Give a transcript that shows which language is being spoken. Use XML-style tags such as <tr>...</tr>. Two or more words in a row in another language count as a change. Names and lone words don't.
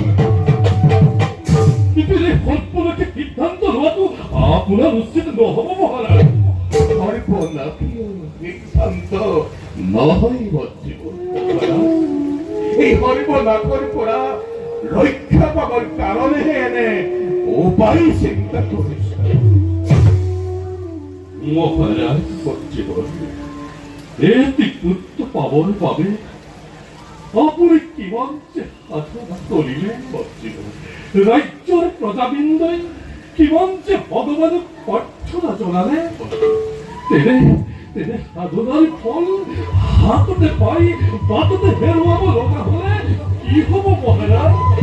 <as>কিন্তু এই সৰ্বলোকে সিদ্ধান্ত লোৱাটো আপোনাৰ উচিত নহব মহাৰাজ। সর্বনাশীয় সিদ্ধান্ত নহয় বজ্জীব। এই সর্বনাশৰ পৰা ৰক্ষা পাবৰ কাৰণেহে এনে উপায় চিন্তা কৰিছে। মহারাজ, বজ্জীব এটি পুত্র পাবৰ বাবে আপুনি কিমান যে সাধনা কৰিলে বজ্জীব। ৰাজ্যৰ প্ৰজাবৃন্দই কিমান যে ভগৱানক প্ৰাৰ্থনা জনালে। তেনে সাধনাৰ ফল হাততে পাই বাটতে হেৰুৱাব লগা হলে কি হব মহাৰাজ?</as>